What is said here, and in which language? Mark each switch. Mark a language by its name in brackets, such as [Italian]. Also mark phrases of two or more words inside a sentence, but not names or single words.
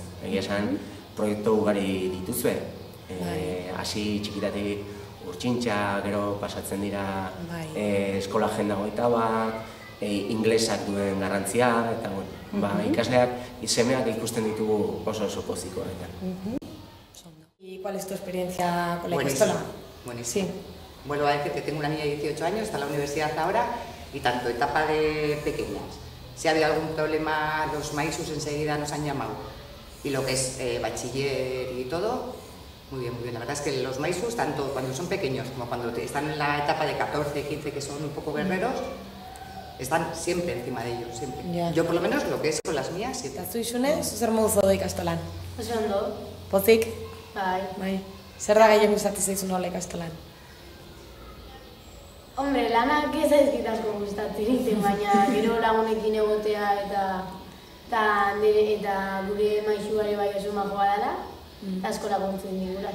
[Basque] Egia esan, proiektu ugari dituzue, hasi txikitatik urtsintxa, gero pasatzen dira eskola agenda 21, inglesak duen garrantzia, eta ikasleak, semeak ikusten ditugu oso poziko. [Spanish] ¿Y cuál es tu experiencia con la ikastola? Buenísimo. Vuelvo a decir que tengo una niña de 18 años, está en la universidad ahora, y tanto etapa de pequeñas. Si ha habido algún problema, los maisus enseguida nos han llamado. Y lo que es bachiller y todo, muy bien, muy bien. La verdad es que los maisus, tanto cuando son pequeños como cuando están en la etapa de 14, 15, que son un poco guerreros, están siempre encima de ellos, siempre. Yo por lo menos lo que es con las mías, siempre. [Basque] Eta zu Xune, zer modu zaude ikastolan? Oso ondo. Pozik? Bai. Zer da gehien gustatzen zaizu nola ikastolan? Hombre, lanak ez zaizkit asko gustatzen, baina gero lagunekin egotea eta gure maixuare bai oso majoa dela, asko laguntzen digula.